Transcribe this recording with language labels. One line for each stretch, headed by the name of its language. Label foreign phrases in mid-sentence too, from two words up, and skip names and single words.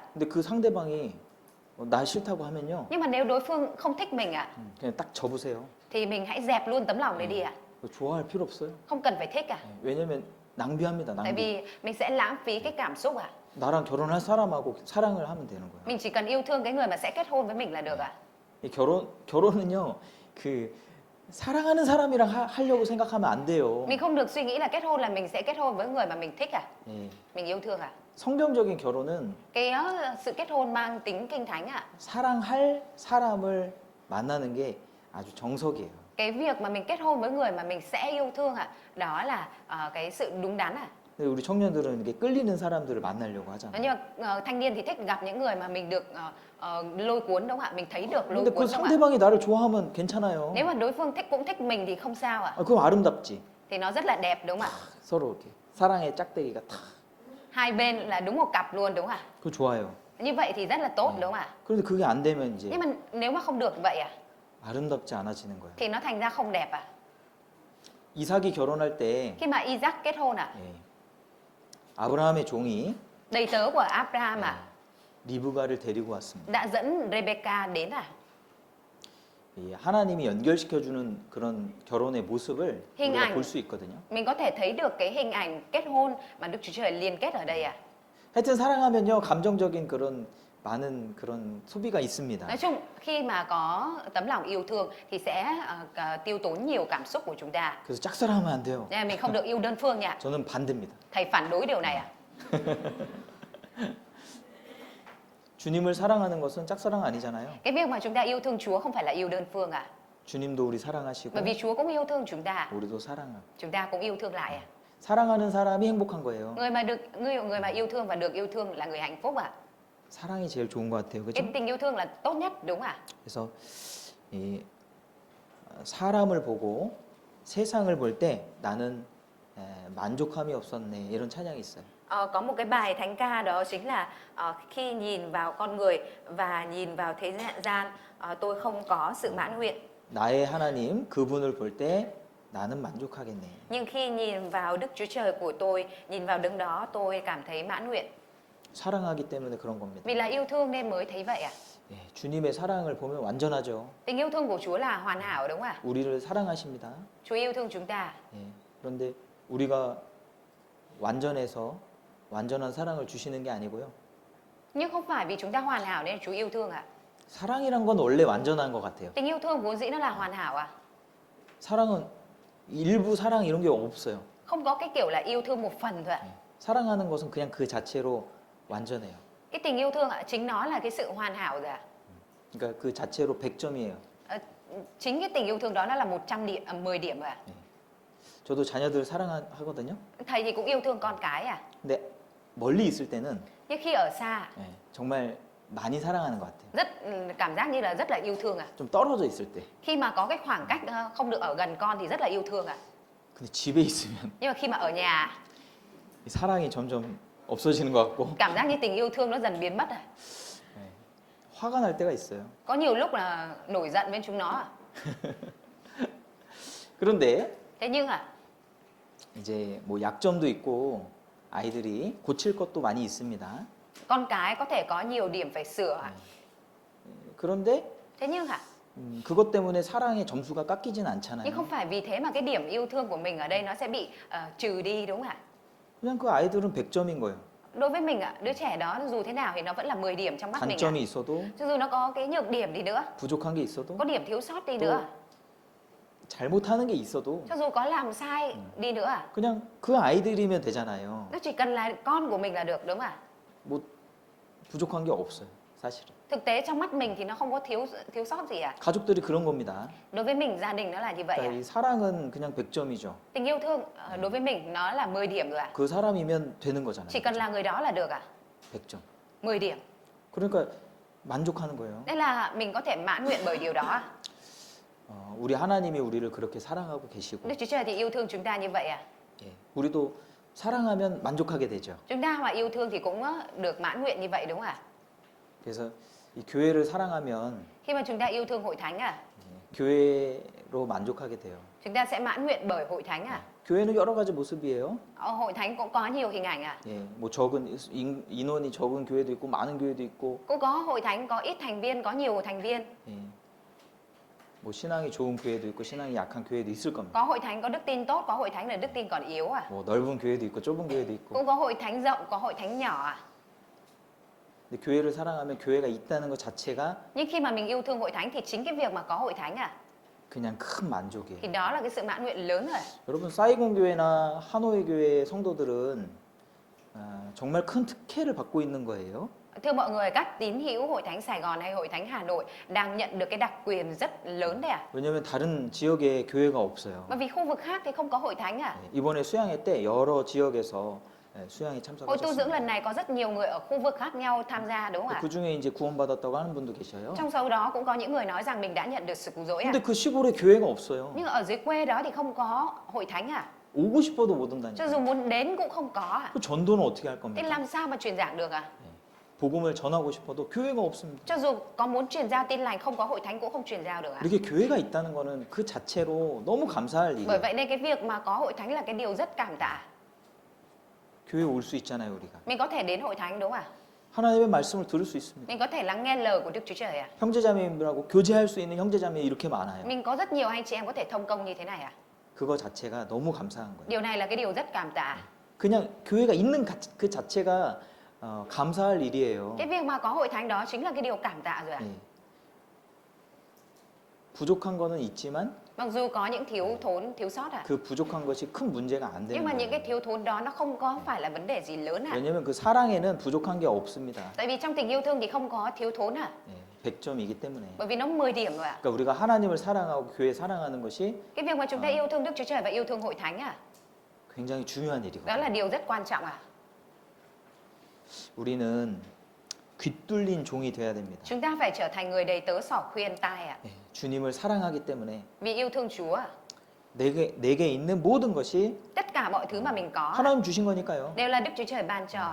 Korean: 근데 그 상대방이 나 싫다고 하면요,
Vietnamese: Nhưng mà nếu đối phương không thích mình ạ,
Korean: 그냥 딱 접으세요.
Vietnamese: thì mình hãy dẹp luôn tấm lòng đấy đi ạ.
Korean: 좋아할 필요 없어요.
Vietnamese: Không cần phải thích ạ.
Korean: 왜냐면 낭비합니다.
Vietnamese: Tại
Korean: 낭비.
Vietnamese: vì mình sẽ lãng phí cái cảm xúc ạ.
Korean: 나랑 결혼할 사람하고 사랑을 하면 되는 거예요.
Vietnamese: Mình chỉ cần yêu thương cái người mà sẽ kết hôn với mình là được ạ.
Korean: 이 결혼은요, 그 사랑하는 사람이랑 하려고 생각하면 안 돼요.
Vietnamese: Mình không được suy nghĩ là kết hôn là mình sẽ kết hôn với người mà mình thích à?
Korean: 예.
Vietnamese: Mình yêu thương à?
Korean: 성경적인 결혼은
Vietnamese: Cái sự kết hôn mang tính kinh thánh ạ.
Korean: 사랑할 사람을 만나는 게 아주 정석이에요.
Vietnamese: Cái việc mà mình kết hôn với người mà mình sẽ yêu thương ạ, đó là cái sự đúng đắn à.
Korean: 근데 우리 청년들은 이렇게 끌리는 사람들을 만나려고 하잖아요.
Vietnamese: Nhưng mà thanh niên thì thích gặp những người mà mình được lôi cuốn đúng không ạ? Mình thấy được lôi
Korean: 근데 그
Vietnamese: cuốn đúng không ạ?
Korean: 상대방이 나를 좋아하면 괜찮아요.
Vietnamese: Nếu mà đối phương cũng thích mình thì không sao ạ.
Korean: 그럼 아름답지.
Vietnamese: Thì nó rất là đẹp đúng không ạ?
Korean: 서로 이렇게 사랑의 짝대기가 탁.
Vietnamese: Hai bên là đúng một cặp luôn đúng không ạ?
Korean: 그거 좋아요.
Vietnamese: Như vậy thì rất là tốt đúng không ạ?
Korean: 그런데 그게 안 되면 이제
Vietnamese: Nhưng mà nếu mà không được vậy à?
Korean: 아름답지 않아지는 거예요.
Vietnamese: Thì nó thành ra không đẹp à?
Korean: 이삭이 결혼할 때
Vietnamese: Khi mà Isaac kết hôn à?
Korean: 예, 아브라함의 종이
Vietnamese: Đầy tớ của Abraham à?
Korean: 리브가를 데리고 왔습니다.
Vietnamese: Đã dẫn Rebecca đến à?
Korean: 이 하나님이 연결시켜주는 그런 결혼의 모습을
Vietnamese: hình
Korean: 우리가
Vietnamese: ảnh
Korean: 볼 수 있거든요.
Vietnamese: mình có thể thấy được cái hình ảnh kết hôn mà Đức Chúa Trời liên kết ở đây à.
Korean: 하여튼 사랑하면요 감정적인 그런 많은 그런 소비가 있습니다.
Vietnamese: Nói chung khi mà có tấm lòng yêu thương thì sẽ tiêu tốn nhiều cảm xúc của chúng ta.
Korean: 그래서 짝사랑하면 안 돼요.
Vietnamese: Nên là mình không được yêu đơn phương nha.
Korean: 저는 반대입니다.
Vietnamese: Thầy phản đối điều này à?
Korean: 주님을 사랑하는 것은 짝사랑 아니잖아요.
Vietnamese: Cái việc mà chúng ta yêu thương Chúa không phải là yêu đơn phương à?
Korean: 주님도 우리 사랑하시고
Vietnamese: Bởi vì Chúa cũng yêu thương chúng ta,
Korean: 우리도 사랑하고
Vietnamese: chúng ta cũng yêu thương lại à?
Korean: 사랑하는 사람이 행복한 거예요.
Vietnamese: Người mà yêu thương và được yêu thương là người hạnh phúc à?
Korean: 사랑이 제일 좋은 것 같아요. 그죠?
Vietnamese: Cái tình yêu thương là tốt nhất đúng à?
Korean: 그래서 이 사람을 보고 세상을 볼 때 나는 만족함이 없었네 이런 찬양이 있어요.
Vietnamese: Có một cái bài thánh ca đó chính là khi nhìn vào con người và nhìn vào thế gian, tôi không có sự mãn nguyện.
Korean: 나의 하나님 그분을 볼 때 나는 만족하겠네.
Vietnamese: Nhưng khi nhìn vào Đức Chúa Trời của tôi, nhìn vào đấng đó tôi cảm thấy mãn nguyện.
Korean: 사랑하기 때문에 그런 겁니다.
Vietnamese: Vì là yêu thương nên mới thấy vậy à?
Korean: 예, 주님의 사랑을 보면 완전하죠.
Vietnamese: Tình yêu thương của Chúa là hoàn hảo đúng không ạ?
Korean: 우리를 사랑하십니다.
Vietnamese: Chúa yêu thương chúng ta.
Korean: 예, 그런데 우리가 완전해서 완전한 사랑을 주시는 게 아니고요.
Vietnamese: Nhưng không phải vì chúng ta hoàn hảo nên Chúa yêu thương ạ.
Korean: 사랑이란 건 원래 완전한 것 같아요.
Vietnamese: Tình yêu thương vốn dĩ nó là hoàn hảo à?
Korean: 사랑은 일부 사랑 이런 게 없어요.
Vietnamese: Không có cái kiểu là yêu thương một phần thôi ạ.
Korean: 예, 사랑하는 것은 그냥 그 자체로 완전해요.
Vietnamese: Cái tình yêu thương ạ, chính nó là cái sự hoàn hảo rồi ạ.
Korean: 그러니까 그 자체로 100점이에요.
Vietnamese: Chính cái tình yêu thương đó nó là 100 điểm, 10 điểm rồi ạ.
Korean: 저도 자녀들 사랑하거든요.
Vietnamese: Thầy thì cũng yêu thương con cái à?
Korean: 근데 멀리 있을 때는
Vietnamese: Nhưng khi ở xa,
Korean: 예, 정말 많이 사랑하는 것 같아요.
Vietnamese: cảm giác như là rất là yêu thương à?
Korean: 좀 떨어져 있을 때.
Vietnamese: Khi mà có cái khoảng cách không được ở gần con thì rất là yêu thương à?
Korean: 근데 집에 있으면
Vietnamese: Nhưng mà khi mà ở nhà,
Korean: 이 사랑이 점점 없어지는 것 같고
Vietnamese: cảm giác như tình yêu thương nó dần biến mất à?
Korean: 예, 화가 날 때가 있어요.
Vietnamese: Có nhiều lúc là nổi giận với chúng nó à?
Korean: 그런데
Vietnamese: Thế nhưng à,
Korean: 이제 뭐 약점도 있고 아이들이 고칠 것도 많이 있습니다.
Vietnamese: con cái có thể có nhiều điểm phải sửa à?
Korean: 그런데
Vietnamese: Thế nhưng à,
Korean: 그것 때문에 사랑의 점수가 깎이진
Vietnamese: nhưng
Korean: 않잖아요.
Vietnamese: không phải vì thế mà cái điểm yêu thương của mình ở đây nó sẽ bị trừ đi đúng không ạ?
Korean: 그냥 그 아이들은 100점인 거예요.
Vietnamese: Đối với mình ạ, đứa trẻ đó dù thế nào thì nó vẫn là 10 điểm trong mắt mình ạ.
Korean: 단점이 있어도
Vietnamese: Cho dù nó có cái nhược điểm đi nữa,
Korean: 부족한 게 있어도
Vietnamese: có điểm thiếu sót đi
Korean: 또
Vietnamese: nữa,
Korean: 잘못하는 게 있어도
Vietnamese: cho dù có làm sai đi nữa à,
Korean: 그냥 그 아이들이면 되잖아요.
Vietnamese: nó chỉ cần là con của mình là được đúng không ạ?
Korean: 뭐 부족한 게 없어요, 사실은.
Vietnamese: Thực tế trong mắt mình thì nó không có thiếu sót gì ạ.
Korean: 가족들이 그런 겁니다.
Vietnamese: Đối với mình gia đình nó là như vậy
Korean: 그러니까
Vietnamese: ạ.
Korean: 이 사랑은 그냥 100점이죠.
Vietnamese: Tình yêu thương đối với mình nó là 10 điểm rồi ạ.
Korean: 그 사람이면 되는 거잖아요.
Vietnamese: Chỉ cần là người đó là được ạ.
Korean: 100점.
Vietnamese: 10 điểm.
Korean: 그러니까 만족하는 거예요.
Vietnamese: Nên là mình có thể mãn nguyện bởi điều đó ạ.
Korean: 우리 하나님이 우리를 그렇게 사랑하고 계시고
Vietnamese: Đức Chúa Trời thì yêu thương chúng ta như vậy ạ.
Korean: 예, 우리도 사랑하면 만족하게 되죠.
Vietnamese: Chúng ta mà yêu thương thì cũng được mãn nguyện như vậy đúng không ạ?
Korean: 그래서 이 교회를 사랑하면
Vietnamese: Khi mà chúng ta yêu thương hội thánh à,
Korean: 교회로 만족하게 돼요.
Vietnamese: chúng ta sẽ mãn nguyện bởi hội thánh à.
Korean: 교회는 여러 가지 모습이에요.
Vietnamese: Hội thánh cũng có nhiều hình ảnh à.
Korean: 예, 뭐 적은 인원이 적은 교회도 있고 많은 교회도 있고
Vietnamese: Cũng có hội thánh có ít thành viên, có nhiều thành viên.
Korean: 예, 뭐 신앙이 좋은 교회도 있고 신앙이 약한 교회도 있을 겁니다.
Vietnamese: Có hội thánh có đức tin tốt, có hội thánh là đức tin còn yếu à.
Korean: 뭐 넓은 교회도 있고 좁은 교회도 있고
Vietnamese: Cũng có hội thánh rộng, có hội thánh nhỏ à.
Korean: 근데 교회를 사랑하면 교회가 있다는 것 자체가
Vietnamese: Nhưng khi mà mình yêu thương hội thánh thì chính cái việc mà có hội thánh
Korean: 그냥 큰 만족이에요.
Vietnamese: thì đó là cái sự mãn nguyện lớn rồi.
Korean: 여러분 사이공 교회나 하노이 교회 성도들은 정말 큰 특혜를 받고 있는 거예요.
Vietnamese: Thưa mọi người, các tín hữu hội thánh Sài Gòn hay hội thánh Hà Nội đang nhận được cái đặc quyền rất lớn đấy
Korean: 왜냐하면 다른 지역에 교회가 없어요.
Vietnamese: Bởi vì khu vực khác thì không có hội thánh
Korean: 이번에 수양회 때 여러 지역에서 수양에
Vietnamese: Hội tu dưỡng
Korean: 참석하셨습니다.
Vietnamese: lần này có rất nhiều người ở khu vực khác nhau tham gia đúng không ạ?
Korean: 그 중에 이제 구원받았다고 하는 분도 계셔요.
Vietnamese: Trong số đó cũng có những người nói rằng mình đã nhận được sự cứu rỗi
Korean: 근데 그 시골에 교회가 없어요.
Vietnamese: Nhưng ở dưới quê đó thì không có hội thánh
Korean: 오고 싶어도 못
Vietnamese: Cho
Korean: 온다니까.
Vietnamese: dù muốn đến cũng không có
Korean: 그 전도는 어떻게 할
Vietnamese: Thế
Korean: 겁니까?
Vietnamese: làm sao mà truyền giảng được
Korean: 복음을 전하고 싶어도 교회가 없습니다.
Vietnamese: Cho dù có muốn truyền giao tin lành không có hội thánh cũng không truyền giao được
Korean: 이렇게 교회가 있다는 거는 그 자체로 너무 감사할
Vietnamese: Bởi
Korean: 일이에요.
Vietnamese: vậy nên cái việc mà có hội thánh là cái điều rất cảm tạ
Korean: 교회 올 수 있잖아요, 우리가.
Vietnamese: Mình có thể đến hội thánh đúng không ạ?
Korean: 하나님의 말씀을 들을 수 있습니다.
Vietnamese: Mình có thể lắng nghe lời của Đức Chúa Trời
Korean: 형제자매님들하고 교제할 수 있는 형제자매 이렇게 많아요.
Vietnamese: Mình có rất nhiều anh chị em có thể thông công như thế này
Korean: 그거 자체가 너무 감사한 거예요.
Vietnamese: Điều này là cái điều rất cảm tạ
Korean: 그냥 교회가 있는 그 자체가 감사할 일이에요.
Vietnamese: Cái việc mà có hội thánh đó chính là cái điều cảm tạ rồi
Korean: 예. 부족한 거는 있지만
Vietnamese: Mặc dù có những thiếu thốn, thiếu sót
Korean: 그 부족한 것이 큰 문제가 안 되는
Vietnamese: Nhưng mà những cái
Korean: 거예요.
Vietnamese: thiếu thốn đó nó không có phải là vấn đề gì lớn
Korean: 왜냐면 그 사랑에는 부족한 게 없습니다.
Vietnamese: Tại vì trong tình yêu thương thì không có thiếu thốn
Korean: 예, 100점이기 때문에.
Vietnamese: Bởi vì nó 10 điểm rồi
Korean: 그러니까 우리가 하나님을 사랑하고 교회 사랑하는 것이
Vietnamese: Cái việc mà chúng ta yêu thương Đức Chúa Trời và yêu thương hội thánh
Korean: 굉장히 중요한
Vietnamese: Đó là
Korean: 일이거든요.
Vietnamese: điều rất quan trọng
Korean: 우리는 귀뚫린 종이 돼야 됩니다.
Vietnamese: Chúng ta phải trở thành người đầy tớ xỏ khuyên tai
Korean: 예, 주님을 사랑하기 때문에
Vietnamese: Vì yêu thương Chúa
Korean: 내게 있는 모든 것이
Vietnamese: Tất cả mọi thứ mà mình có
Korean: 하나님 주신 거니까요.
Vietnamese: đều là Đức Chúa Trời ban cho